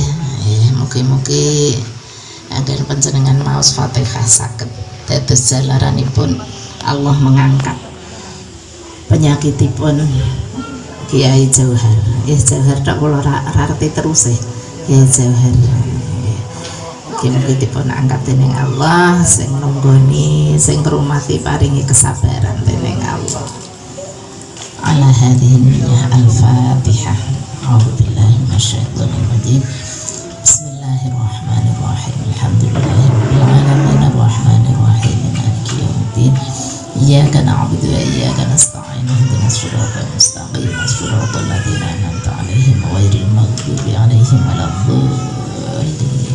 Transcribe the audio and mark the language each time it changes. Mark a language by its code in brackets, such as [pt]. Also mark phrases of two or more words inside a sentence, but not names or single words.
[jv] Mugi-mugi anggen panjenengan maos Fatihah saged dados jalaranipun Allah mengangkat penyakitipun Kiai Jauhar. Jauhar tak kula rarti terus Kiai Jauhar. Mugi-mugi dipun angkat dening Allah, sing nunggoni, sing ngrumati paringi kesabaran dening Allah. [ar] إلى هذه الفاتحة. أعوذ بالله من الشيطان الرجيم. بسم الله الرحمن الرحيم. الحمد لله رب العالمين الرحمن الرحيم مالك يوم الدين. إياك نعبد وإياك نستعين اهدنا الصراط المستقيم صراط الذين أنعمت عليهم غير المغضوب عليهم ولا الضالين.